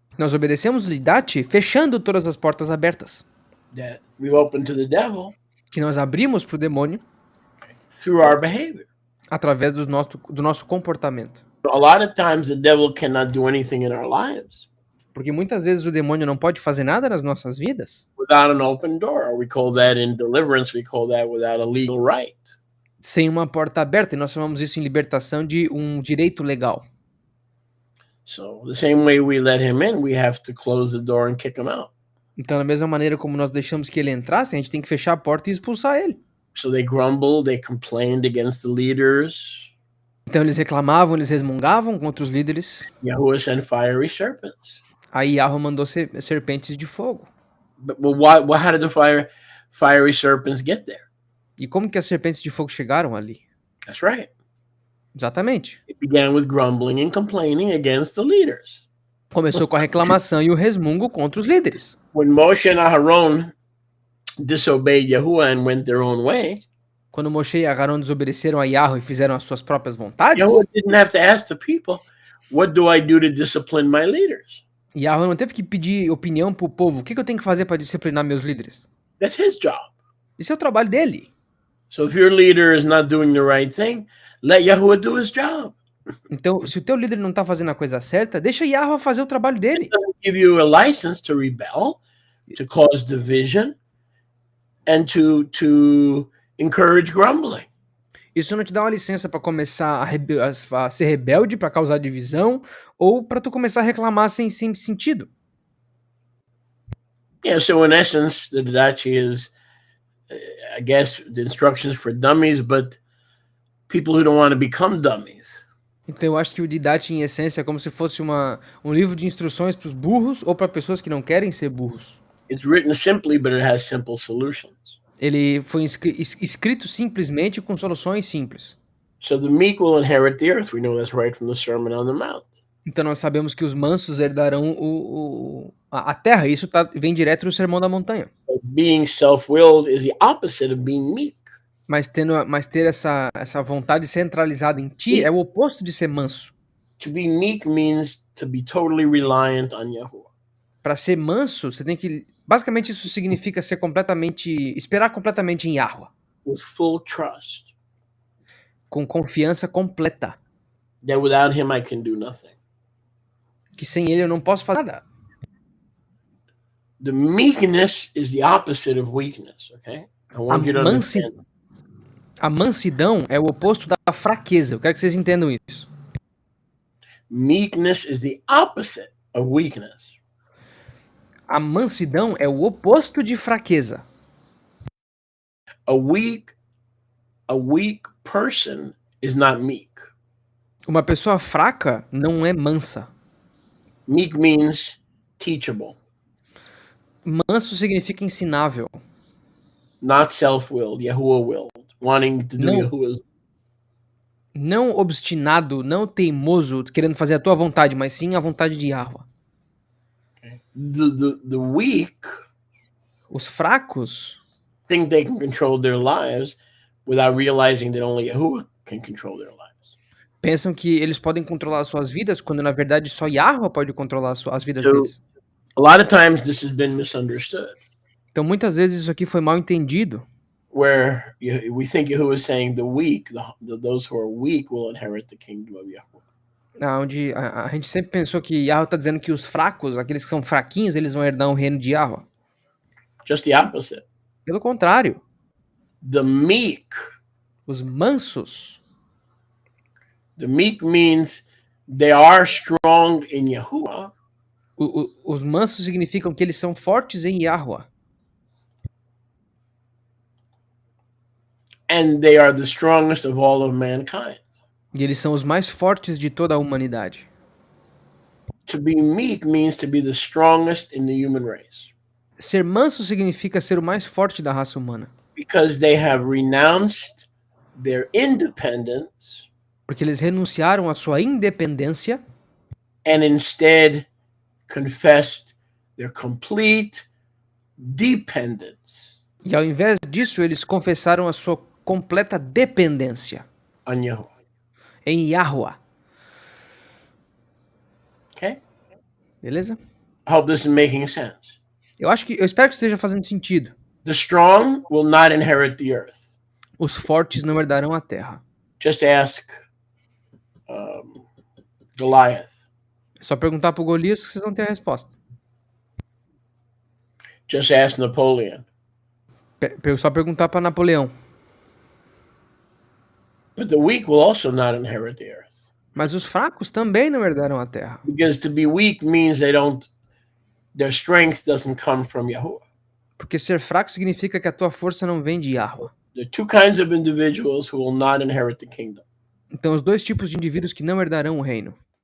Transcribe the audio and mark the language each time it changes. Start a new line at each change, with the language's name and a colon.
Portuguese: Nós obedecemos o Didache fechando todas as portas abertas.
English: That we open to the devil.
Portuguese: Que nós abrimos para o demônio.
English: Through our behavior.
Portuguese: Através do nosso comportamento.
English: A lot of times the devil cannot do anything in our lives.
Portuguese: Porque muitas vezes o demônio não pode fazer nada nas nossas vidas.
English: Without an open door. We call that in deliverance, we call that without a legal right.
Portuguese: Sem uma porta aberta, e nós chamamos isso em libertação de um direito legal.
English: So the same way we let him in, we have to close the door and kick him out.
Portuguese: Então, da mesma maneira como nós deixamos que ele entrasse, a gente tem que fechar a porta e expulsar ele.
English: So they grumbled, they complained against the leaders.
Portuguese: Então eles reclamavam, eles resmungavam contra os líderes.
English: Yahuwah sent fiery serpents.
Portuguese: Aí Yahweh mandou serpentes de fogo.
English: But how did the fiery serpents get there?
Portuguese: E como que as serpentes de fogo chegaram ali?
English: That's right.
Portuguese: Exatamente.
English: It began with grumbling and complaining against the leaders.
Portuguese: Começou com a reclamação e o resmungo contra os líderes.
English: When Moshe and Aharon disobeyed Yahuwah and went their own way,
Portuguese: Quando Moshe e Aharon desobedeceram a Yahweh e fizeram as suas próprias vontades,
English: Yahuwah didn't have to ask the people, what do I do to discipline my leaders?
Portuguese: Yahweh não teve que pedir opinião pro povo. O que eu tenho que fazer para disciplinar meus líderes?
English: That's his job.
Portuguese: Isso é o trabalho dele.
English: So if your leader is not doing the right thing, let Yahuwah do his job.
Portuguese: Então, se o teu líder não tá fazendo a coisa certa, deixa Yahweh fazer o trabalho dele.
English: It doesn't give you a license to rebel, to cause division, and to encourage grumbling.
Portuguese: Isso não te dá uma licença para começar a ser rebelde, para causar divisão, ou para tu começar a reclamar sem sentido.
English: Yeah, so in essence, the Didache is, I guess, the instructions for dummies, but people who don't want to become dummies.
Portuguese: Então eu acho que o Didache, em essência, é como se fosse um livro de instruções para os burros ou para pessoas que não querem ser burros.
English: It's written simply, but it has simple solutions.
Portuguese: Ele foi escrito simplesmente com soluções simples.
English: So the meek will inherit the earth. We know that's right from the Sermon on the Mount.
Portuguese: Então nós sabemos que os mansos herdarão a terra. Isso vem direto do Sermão da Montanha.
English: But being self-willed is the opposite of being meek.
Portuguese: Mas ter essa vontade centralizada em ti é o oposto de ser manso.
English: To be meek means to be totally reliant on Yahuwah.
Portuguese: Para ser manso, você tem que... Basicamente isso significa esperar completamente em Yahweh.
English: With full trust.
Portuguese: Com confiança completa.
English: That without him I can do nothing.
Portuguese: Que sem ele eu não posso fazer nada.
English: The meekness is the opposite of weakness, okay? I want you to understand.
Portuguese: A mansidão é o oposto da fraqueza. Eu quero que vocês entendam isso.
English: Meekness is the opposite of weakness.
Portuguese: A mansidão é o oposto de fraqueza.
English: A weak person is not meek.
Portuguese: Uma pessoa fraca não é mansa.
English: Meek means teachable.
Portuguese: Manso significa ensinável.
English: Not self-willed, Yahuwah-willed, wanting to do Yahuwah's.
Portuguese: Não obstinado, não teimoso, querendo fazer a tua vontade, mas sim a vontade de Yahweh.
English: The weak,
Portuguese: os fracos,
English: think they can control their lives without realizing that only Yahuwah can control their lives.
Portuguese: Pensam que eles podem controlar as suas vidas, quando na verdade só Yahweh pode controlar as vidas deles.
English: A lot of times this has been misunderstood.
Portuguese: Então muitas vezes isso aqui foi mal entendido.
English: Where we think Yahuwah is saying the weak, those who are weak will inherit the kingdom of Yahuwah.
Portuguese: Onde a gente sempre pensou que Yahweh está dizendo que os fracos, aqueles que são fraquinhos, eles vão herdar o reino de Yahweh.
English: Just the opposite.
Portuguese: Pelo contrário.
English: The meek.
Portuguese: Os mansos.
English: The meek means they are strong in Yahuwah.
Portuguese: Os mansos significam que eles são fortes em Yahweh.
English: And they are the strongest of all of mankind.
Portuguese: E eles são os mais fortes de toda a humanidade.
English: To be meek means to be the strongest in the human race.
Portuguese: Ser manso significa ser o mais forte da raça humana.
English: Because they have renounced their independence.
Portuguese: Porque eles renunciaram à sua independência.
English: And instead confessed their complete dependence.
Portuguese: E ao invés disso, eles confessaram a sua completa dependência.
English: On Yahuwah.
Portuguese: Em Yahweh.
English: Okay?
Portuguese: Beleza?
English: I hope this is making sense.
Portuguese: Eu espero que esteja fazendo sentido.
English: The strong will not inherit the earth.
Portuguese: Os fortes não herdarão a terra.
English: Just ask Goliath.
Portuguese: É só perguntar pro Golias que vocês vão ter a resposta.
English: Just ask Napoleon.
Portuguese: Só perguntar para Napoleão.
English: But the weak will also not inherit the earth.
Portuguese: Mas os fracos também não herdarão a terra.
English: Because to be weak means their strength doesn't come from Yahuwah.
Portuguese: Porque ser fraco significa que a tua força não vem de Yahweh.
English: There are two kinds of individuals who will not inherit the kingdom.
Portuguese: Então, os dois tipos de indivíduos que não herdarão o reino.